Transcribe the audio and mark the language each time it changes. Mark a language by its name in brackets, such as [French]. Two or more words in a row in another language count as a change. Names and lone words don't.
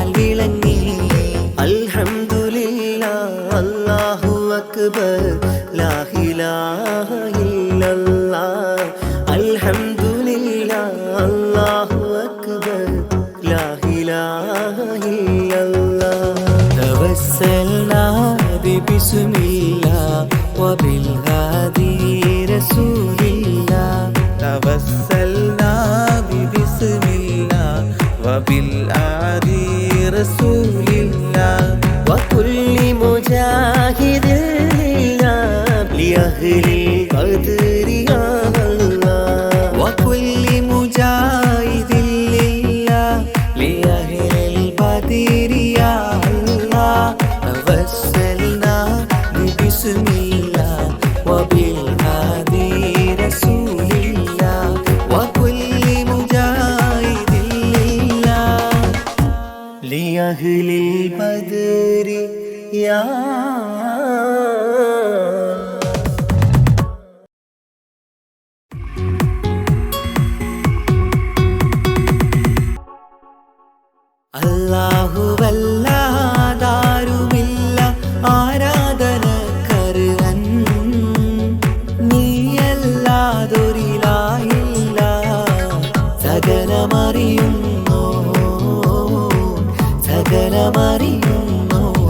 [Arabic] വിളങ്ങി الحمد لله الله أكبر لا إله إلا الله الحمد لله الله أكبر لا إله إلا الله توسلنا بسم الله وبالهادي رسول الله توسلنا بسم الله وبالهادي رسول الله وكل مجاهد لله لأهل القدر يا الله وكل مجاهد لله لأهل البدر يا الله توسلنا بسم الله وبالهادي رسول الله وكل مجاهد لله لأهل البدر يا [Malayalam] അല്ലാഹുവല്ലാതാരുമില്ല ആരാധനക്കർഹൻ നീയല്ലാതൊരിലായില്ല സകലമറിയുന്നു സകലമറിയുന്നു